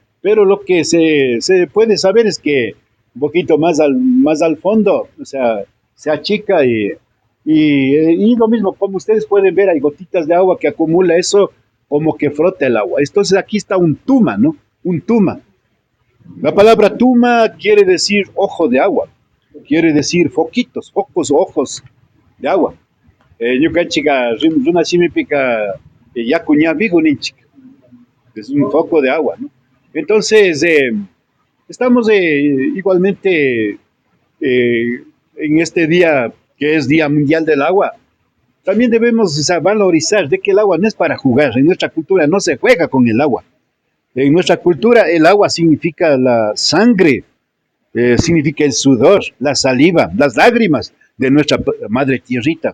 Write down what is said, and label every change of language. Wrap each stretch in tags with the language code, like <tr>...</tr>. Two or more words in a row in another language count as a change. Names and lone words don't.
<es>Pero lo que se puede saber es que un poquito más al fondo, o sea, se achica y lo mismo, como ustedes pueden ver, hay gotitas de agua que acumula eso, como que frota el agua. Entonces aquí está un tuma, ¿no? Un tuma. La palabra tuma quiere decir ojo de agua, quiere decir foquitos, focos, ojos de agua.</es> <qu>Ñukanchika runashimipika yakuña vigunchik,</qu> <es>es un foco de agua, ¿no? Entonces, estamos igualmente en este día que es Día Mundial del Agua. También debemos, o sea, valorizar de que el agua no es para jugar. En nuestra cultura no se juega con el agua. En nuestra cultura el agua significa la sangre, significa el sudor, la saliva, las lágrimas de nuestra madre tierrita.</es>